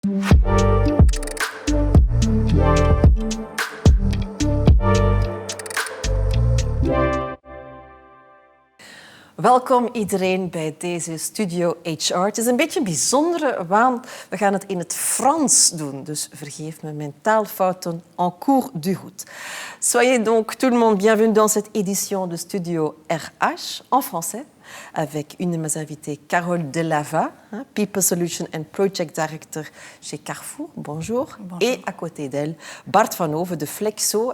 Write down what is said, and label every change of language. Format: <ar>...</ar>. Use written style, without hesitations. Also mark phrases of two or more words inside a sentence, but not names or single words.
<nl>Welkom iedereen bij deze Studio HR. Het is een beetje een bijzondere, want we gaan het in het Frans doen. Dus vergeef me mijn taalfouten en</nl> <fr>cours du route. Soyez donc tout le monde bienvenue dans cette édition de Studio RH en français avec une de mes invitées, Carole Delava,</fr> <en>People Solution and Project Director chez Carrefour.</en> <fr>Bonjour. Et à côté d'elle, Bart Van Hoven de Flexo.</fr>